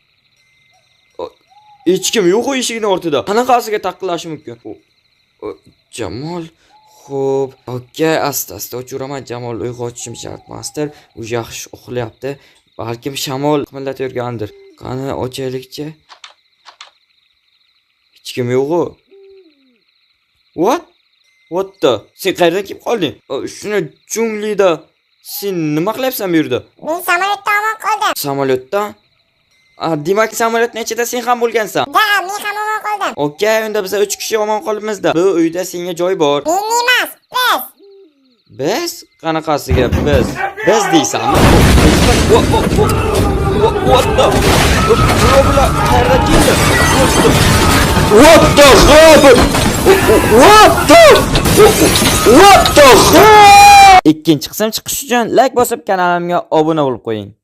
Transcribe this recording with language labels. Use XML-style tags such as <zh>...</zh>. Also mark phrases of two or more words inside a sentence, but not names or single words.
<uz>Hech kim yo'q eshikning ortida. Qanaqasiga taqillashi mumkin? Jamol, xo'p. Okay, asta-asta o'chiraman. Jamol uyg'otishim shart emasdir. U yaxshi uxlayapti. Balkim shamol qimillatayotgandir. Qani ochaylikchi. Hech kim yo'q-ku.</uz> <en>What the?</en> <uz>Sen qayerdan kelib qolding? Shuni junglida sen nima qilyapsan bu yerda? Men samolyotda omon qoldim. Samolyotda? Demak samolyotning ichida sen ham bo'lgansan. Da, men ham omon qoldim. Okay, unda biz 3 kishi omon qolibmiz-da. Bu uyda senga joy bor. Men emas, biz. Biz? Qanaqasiga biz? Biz deysanmi?</uz> <en>What the?</en> <uz>Robla, qayerdan keldi?</uz> <en>What the hell?</en> <uz>Ikkinchi qism chiqish uchun like bosib kanalimga obuna bo'lib qo'ying.</uz>